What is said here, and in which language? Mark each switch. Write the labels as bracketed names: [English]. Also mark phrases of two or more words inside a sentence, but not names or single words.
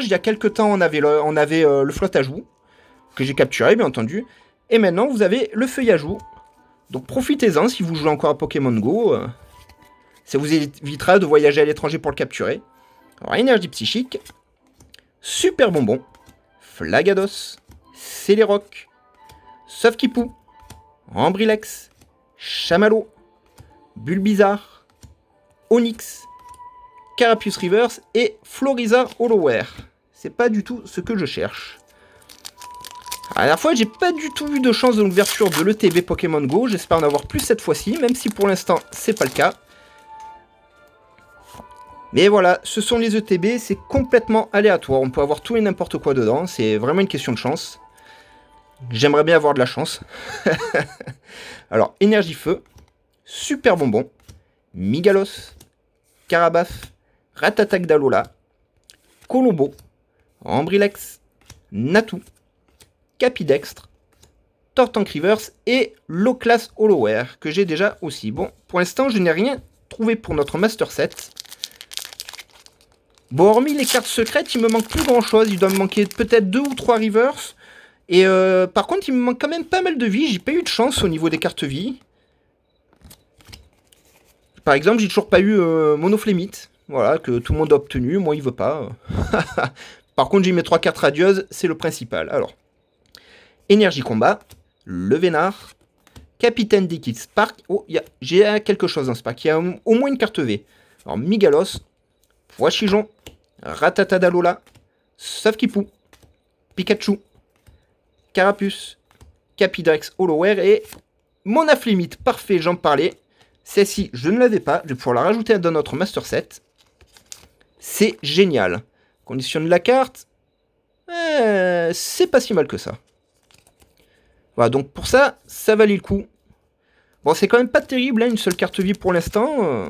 [French] Il y a quelques temps on avait le Flottagou, que j'ai capturé bien entendu. Et maintenant vous avez le Feuillajou. Donc profitez-en si vous jouez encore à Pokémon Go. Ça vous évitera de voyager à l'étranger pour le capturer. Alors énergie psychique. Super bonbon. Flagados. Céléroc. Sauf-Kipou. Ambrilex. Chamallow, Bulbizarre, Onyx, Carapuce Reverse et Florizarre Holoware. C'est pas du tout ce que je cherche. À la dernière fois, j'ai pas du tout eu de chance de l'ouverture de l'ETB Pokémon Go. J'espère en avoir plus cette fois-ci, même si pour l'instant, c'est pas le cas. Mais voilà, ce sont les ETB, c'est complètement aléatoire. On peut avoir tout et n'importe quoi dedans. C'est vraiment une question de chance. J'aimerais bien avoir de la chance. Alors, énergie feu, super bonbon, Migalos, Carabaf, Ratatak d'Alola, Colombo, Ambrilex, Natou, Capidextre, Tortank Reverse et Low-Class Holoware que j'ai déjà aussi. Bon, pour l'instant, je n'ai rien trouvé pour notre [English] Master Set. [French] Bon, hormis les cartes secrètes, il me manque plus grand chose. Il doit me manquer peut-être 2 ou 3 Reverse. Et par contre, il me manque quand même pas mal de vie. J'ai pas eu de chance au niveau des cartes vie. Par exemple, j'ai toujours pas eu Monoflémite. Voilà, que tout le monde a obtenu. Moi, il veut pas. Par contre, j'ai mes 3 cartes radieuses. C'est le principal. Alors, énergie combat. Le Vénard. Capitaine d'équipe Spark. Oh, j'ai quelque chose dans Spark. Il y a au moins une carte V. Alors, Migalos. Poichijon. Ratata d'Alola. Sauf-Kipou. Pikachu. Carapuce, Capidrex, Holoware et Monaflémite. Parfait, j'en parlais. Celle-ci, je ne l'avais pas. Je vais pouvoir la rajouter dans notre [English] Master Set. [French] C'est génial. Conditionne la carte. C'est pas si mal que ça. Voilà, donc pour ça, ça valait le coup. Bon, c'est quand même pas terrible, hein, une seule carte vie pour l'instant.